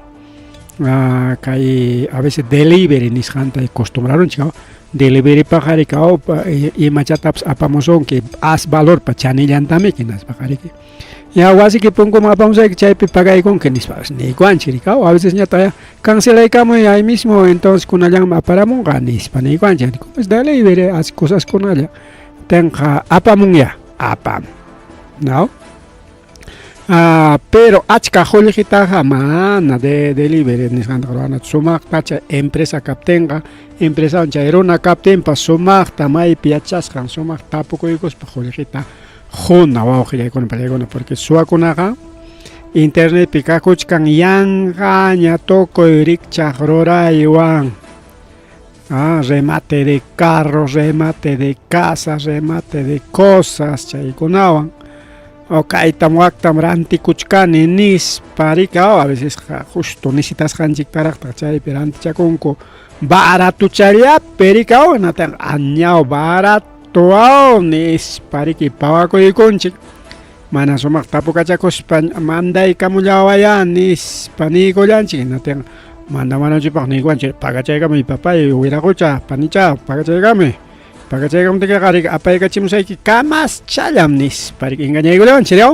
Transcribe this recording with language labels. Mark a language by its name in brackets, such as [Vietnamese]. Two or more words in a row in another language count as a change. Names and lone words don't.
[Quechua] kay [Spanish] a veces [Quechua] delivery nisqanta acostumbraronchik delivery paqa riki imachatapas apamusunki haz valor pa chanillantamiki naspaqa riki ya wasiki punkuman apamusayki chaypi pagaykunki nispapas niykuanchik riki [Spanish] a veces [Quechua] ñata cancelaykamuy [Spanish] ahí mismo entonces [Quechua] kunallanman aparamunqa nispa niykuanchik pues delivery cosas kunalla tenqa apamunya apam no pero achka qullqitaqa mana de delivery nisqanta sumaqta chay empresa kaptinqa empresa chay runa kaptinpas sumaqta maypi yachasqan sumaq tapukuykuspa qullqita juna wawqillaykuna pallaykuna porque suwakunaqa internetpi kakuchkan yanqaña tukuy rikchaq ruraywan [Spanish] remate de carros, remate de casas, remate de cosas [Quechua] chaykunawan kaytam waktam rantikuchkani nisparika [Spanish] a veces justo necesitas [Quechua] hanchiktaraqta chaypi rantichakunku baratuchallapi rikaw nataq añaw baratuwaw nispariki pawakuykunchik mana sumaq tapukachakuspa mandaykamullawaya nispa nikullanchik nataq mandamananchikpaq niwanchik pagachaykami papay wiraqucha panicha pagachaykami pagachaykamtika qarik apaykachimusayki kamaschallam nisparik engañaykulawanchik ¿no?